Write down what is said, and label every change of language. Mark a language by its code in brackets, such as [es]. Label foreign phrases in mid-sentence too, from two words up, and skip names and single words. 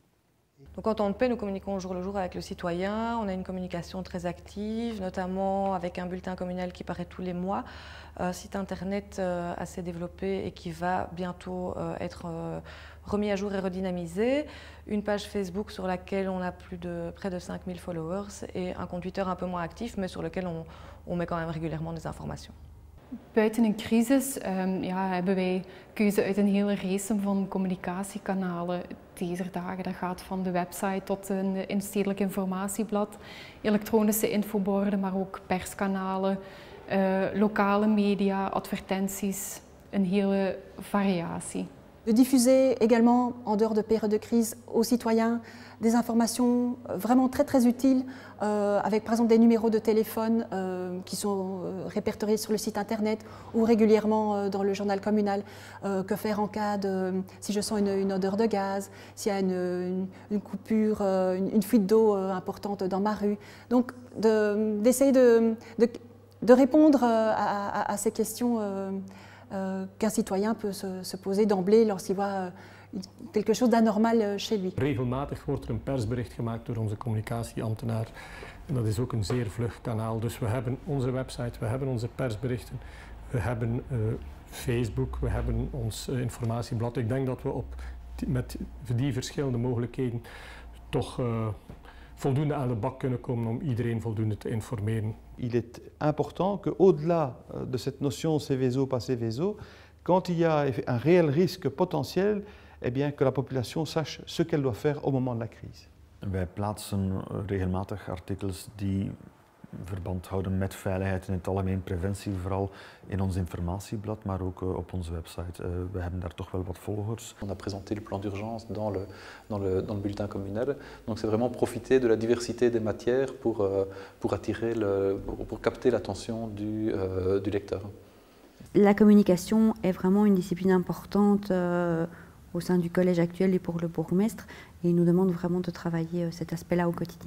[fr] Donc en temps de paix, nous communiquons au jour le jour avec le citoyen. On a une communication très active, notamment avec un bulletin communal qui paraît tous les mois, un site internet assez développé et qui va bientôt être remis à jour et redynamisé, une page Facebook sur laquelle on a près de 5000 followers et un compte Twitter un peu moins actif, mais sur lequel on met quand même régulièrement des informations. [nl] Buiten een crisis hebben wij keuze uit een hele race van communicatiekanalen deze dagen. Dat gaat van de website tot een stedelijk informatieblad, elektronische infoborden, maar ook perskanalen, lokale media, advertenties, een hele variatie. [fr] De diffuser également, en dehors de périodes de crise, aux citoyens des informations vraiment très utiles, avec par exemple des numéros de téléphone qui sont répertoriés sur le site internet ou régulièrement dans le journal communal. Que faire en cas de, si je sens une odeur de gaz, s'il y a une coupure, une fuite d'eau importante dans ma rue. Donc d'essayer de répondre à ces questions qu'un citoyen peut se poser d'emblée lorsqu'il voit quelque chose d'anormal chez lui. [nl] Regelmatig wordt een persbericht gemaakt door onze communicatieambtenaar en dat is ook een zeer vlug kanaal. Dus we hebben onze website, we hebben onze persberichten, we hebben Facebook, we hebben ons informatieblad. Ik denk dat we met die verschillende mogelijkheden toch voldoende aan de bak kunnen komen om iedereen voldoende te informeren. [fr] Il est important qu'au-delà de cette notion Seveso, pas Seveso, quand il y a un réel risque potentiel, eh bien, que la population sache ce qu'elle doit faire au moment de la crise. [nl] Wij plaatsen regelmatig artikels die verband houden met veiligheid in het algemeen, preventie vooral in ons informatieblad, maar ook op onze website. We hebben daar toch wel wat volgers. [fr] On a présenté le plan d'urgence dans le bulletin communal, donc c'est vraiment profiter de la diversité des matières pour attirer, pour capter l'attention du lecteur. La communication est vraiment une discipline importante au sein du collège actuel et pour le bourgmestre, et il nous demande vraiment de travailler cet aspect-là au quotidien.